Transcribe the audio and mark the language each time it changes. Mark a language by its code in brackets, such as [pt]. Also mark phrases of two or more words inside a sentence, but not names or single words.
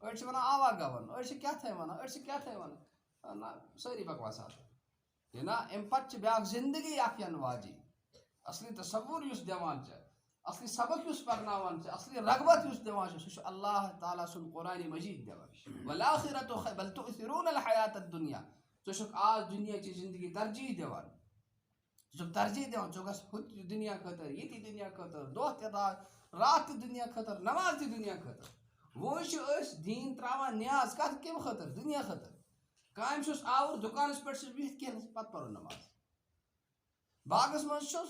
[ks] أڑۍ چھِ وَنان آوا گَوَن أڑۍ چھِ کیٛاہ تھٲے وَنان أڑۍ چھِ کیٛاہ تھٲے وَنان نہ سٲری بکواسات یہِ نہ اَمہِ پَتہٕ چھِ بیٛاکھ زِندگی اَکھ یِنہٕ واجِنۍ اَصلی تصوُر یُس دِوان چھِ اَصلی سبق یُس پَرناوان چھِ اَصلی رغبت یُس دِوان چھِ سُہ چھُ اللہ تعالیٰ سُنٛد قرآنِ مجیٖد دِوان [ar] والآخرةُ بل تؤثرون الحیاة الدنیا [ks] ژٕ چھُکھ آز دُنیاچہِ زندگی ترجیح دِوان ژٕ چھُکھ ترجیح دِوان ژٕ گژھ ہُتہِ دُنیا خٲطرٕ ییٚتہِ دُنیا خٲطرٕ دۄہ تہِ رات تہِ دُنیا خٲطرٕ نماز تہِ دُنیا خٲطرٕ وۄنۍ چھِ أسۍ دیٖن ترٛاوان نیاز کَتھ کَمہِ خٲطرٕ دُنیا خٲطرٕ کامہِ چھُس آوُر دُکانَس پٮ۪ٹھ چھُس بِہِتھ کینٛہہ پَتہٕ پَرو نماز باغَس منٛز چھُس